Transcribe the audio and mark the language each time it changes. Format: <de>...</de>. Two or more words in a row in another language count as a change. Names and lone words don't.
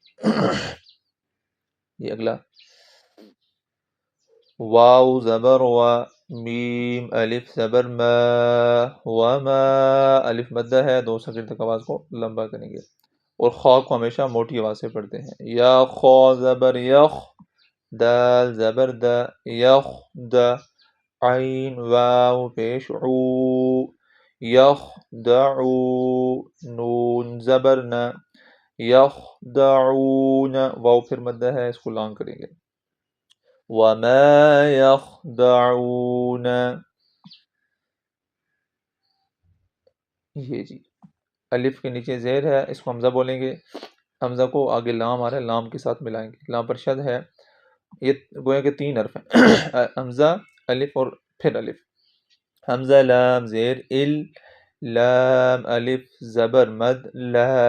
<ur>یہ اگلا واو زبر و، میم الف زبر ما، وما، الف مدہ ہے 2 سیکنڈ تک آواز کو لمبا کریں گے، اور خا کو ہمیشہ موٹی آواز سے پڑھتے ہیں، یا خا زبر یخ، دال زبر دا، یخ دا، عین واو پیش عو، یخ دعو، نون زبر نا، یخ دعون، واو پھر مدہ ہے اس کو لانگ کریں گے،</ur> <ar>وما يخدعون،</ar> <ur>یہ جی الف کے نیچے زیر ہے، اس کو حمزہ بولیں گے، حمزہ کو آگے لام آ رہا ہے لام کے ساتھ ملائیں گے، لام پر شد ہے، یہ گویا کہ 3 حرف ہیں، حمزہ الف اور پھر الف، حمزہ لام زیر ال، لام الف زبر مد لا،</ur>